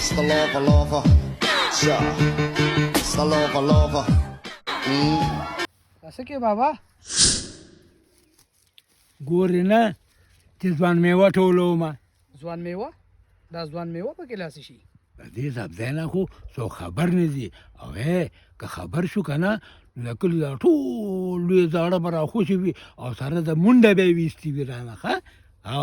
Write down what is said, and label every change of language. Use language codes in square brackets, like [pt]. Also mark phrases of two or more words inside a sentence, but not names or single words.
[en] lover, lover. Yeah. It's the lover, lover. असं के बाबा [ps] ګورې نه چې ځوان میوه ټولومه ځوان میوه دا ځوان میوه پکې لاسې شي د دې سبزی نه خو څوک خبر نه دي او که خبر شو که نه نو د کلي دا ټول لوی زاړه به راخوشي وي او سره د منډه به یې ویستي وي رانه ښه او